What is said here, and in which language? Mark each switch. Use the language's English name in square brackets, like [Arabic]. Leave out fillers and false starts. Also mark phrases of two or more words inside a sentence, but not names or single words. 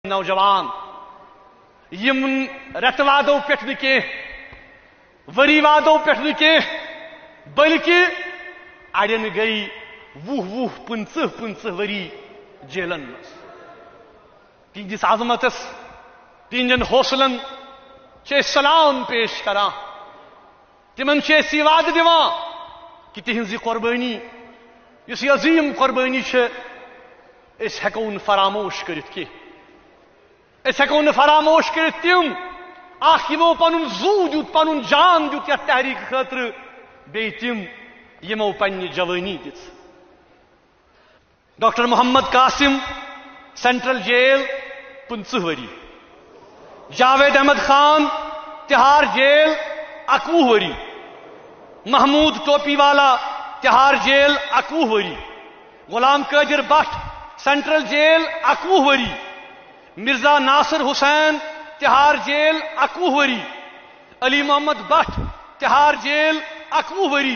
[Kashmiri] نوجوان یم رت وادو پہ کی وری وادو پہ بلکہ اڑین گئی 20-25 وری جیلن مز تہندس عظمتس تہندین حوصلن سلام پیش کران تمن یہ وعدہ دِوان کہ تہذ قربانی اس عظیم قربانی اس ہیکو نہ فراموش کرت کی اس ہیکو نہ فراموش کرت تم اخ یمو پنن زو دیت پنن جان دیت یتھ تحریک خاطر بی تم یمو پنہ جوانی دت ڈاکٹر محمد قاسم سینٹرل جیل 15 وری جاوید احمد خان تہار جیل 21 وری محمود ٹوپی والا تہار جیل 21 وری غلام قادر بٹ سینٹرل جیل 21 وری مرزا ناصر حسین تہار جیل 21 وری علی محمد بٹ تہار جیل 21 وری